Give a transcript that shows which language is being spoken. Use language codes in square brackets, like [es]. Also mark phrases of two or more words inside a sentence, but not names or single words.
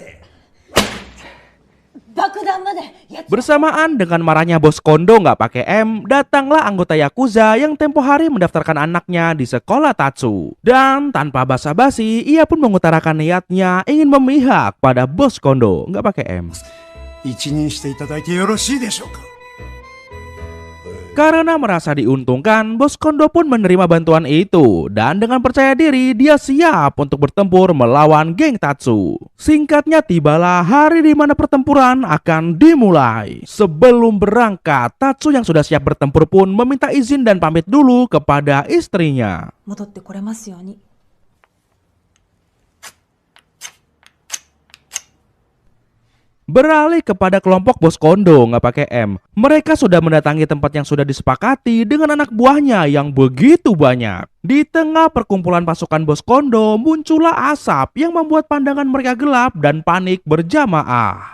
[id] Bersamaan dengan marahnya Bos Kondo nggak pakai M, datanglah anggota Yakuza yang tempo hari mendaftarkan anaknya di sekolah Tatsu. Dan tanpa basa-basi, ia pun mengutarakan niatnya ingin memihak pada Bos Kondo, nggak pakai M. [ja] 一任していただいてよろしいでしょうか。 [id] Karena merasa diuntungkan, Bos Kondo pun menerima bantuan itu dan dengan percaya diri dia siap untuk bertempur melawan geng Tatsu. Singkatnya tibalah hari di mana pertempuran akan dimulai. Sebelum berangkat, Tatsu yang sudah siap bertempur pun meminta izin dan pamit dulu kepada istrinya. [ja] 戻ってこれますように。 [id] Beralih kepada kelompok Bos Kondo nggak pakai M. Mereka sudah mendatangi tempat yang sudah disepakati dengan anak buahnya yang begitu banyak. Di tengah perkumpulan pasukan Bos Kondo muncullah asap yang membuat pandangan mereka gelap dan panik berjamaah.